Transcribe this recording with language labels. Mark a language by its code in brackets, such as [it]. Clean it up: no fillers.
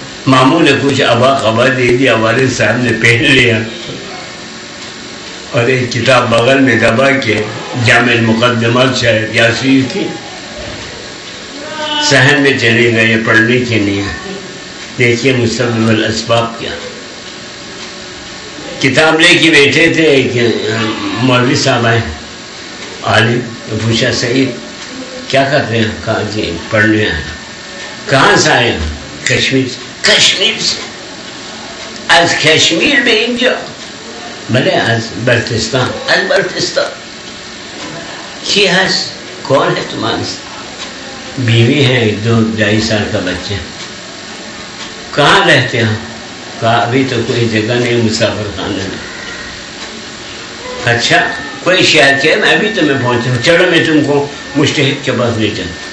[ur] ماموں نے کچھ ابا خبر دے دیا، والد صاحب نے پہن لیا اور ایک کتاب بغل میں دبا کے، جامع المقدمات شاید یاسین کی، صحن میں چلے گئے پڑھنے کے لیے. دیکھیے مسبب الاسباب کیا. کتاب لے کے بیٹھے تھے، ایک مولوی صاحب آئے عالم، تو پوچھا سعید کیا کر رہے ہیں؟ کہا جی پڑھنے آئے. کہاں سے آئے؟ کشمیر سے. کشمیر سے؟ [fa] از کشمیر به اینجا؟ بله از بلتستان. از بلتستان. کی هست؟ [ur] کون ہے تمہاری؟ بیوی ہے، 2-2.5 سال کا بچہ. کہاں رہتے ہیں؟ کہا ابھی تو کوئی جگہ نہیں، مسافر خانے میں. اچھا کوئی شہر کیا؟ میں ابھی تو میں پہنچا ہوں. چلو میں تم کو مجتہد کے پاس لے جاؤں.